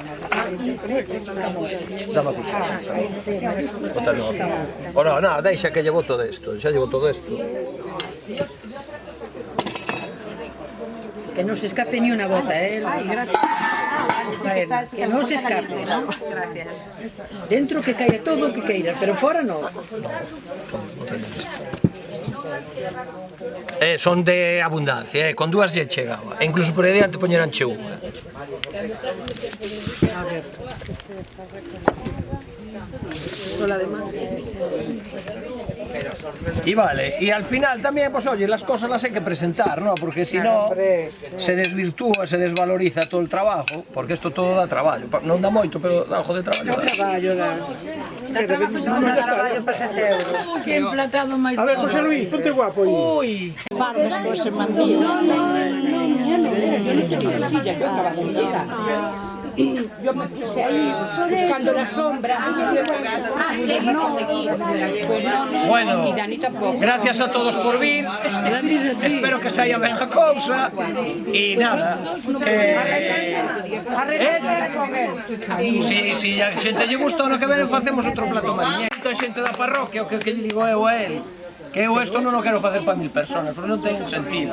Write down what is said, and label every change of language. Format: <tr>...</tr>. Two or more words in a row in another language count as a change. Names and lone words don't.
<es>O no, no,</es> <gl>deixa que</gl> <es>llevo todo esto, xa llevo todo esto. Que no se escape ni una gota, ¿eh? Que no se escape.</es> <gl>Dentro que caiga todo o que queira, pero fora no. Son de abundancia, con dúas lle chegaba. E incluso por aí diante poñeranche unha.</gl> <es>A ver. Sola de más. Y vale, y al final también, pues oye, las cosas las hay que presentar, ¿no? Porque si no, se desvirtúa, se desvaloriza todo el trabajo, porque esto todo</es> <gl>da traballo. Non dá moito, pero dá algo de traballo. Dá traballo, dá. Dá traballo para 7 euros. Que emplatado máis</gl> <es>A ver, José Luis, ponte guapo aí. Ui.</es> <gl>Fardes con ese mandillo.</gl> <es>Yo me puse ahí buscando la sombra. Bueno, gracias a todos</es> <gl>por vir. Espero que saia ben a cousa. E nada, si a xente lle gustou no que ven, facemos outro plato mariñeiro. Entón xente da parroquia, o que lle digo eu a él, que eu isto non o quero facer para 1000 personas, porque non ten sentido.</gl>